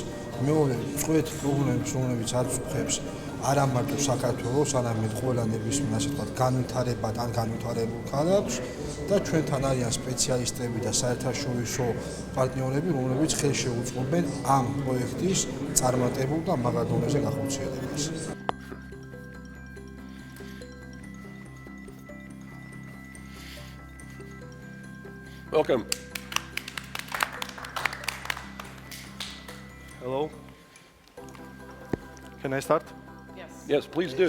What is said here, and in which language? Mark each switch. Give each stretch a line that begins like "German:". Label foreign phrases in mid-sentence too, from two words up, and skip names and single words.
Georgian: მეორე, წვეთ პრობლემებს, რომლებიც აწუხებს არა მარტო საქართველოს, არამედ ყველა ნებისმიერ ასე ვთქვათ განვითარებად ან განვითარებულ ქალაქს და ჩვენთან არიან სპეციალისტები და საერთაშორისო პარტნიორები, რომლებიც ხელს შეუწყობენ ამ პროექტის წარმატებულ და მაგარ დონეზე გახორციელებას.
English: Welcome. Hello. Can I start? Yes, please do.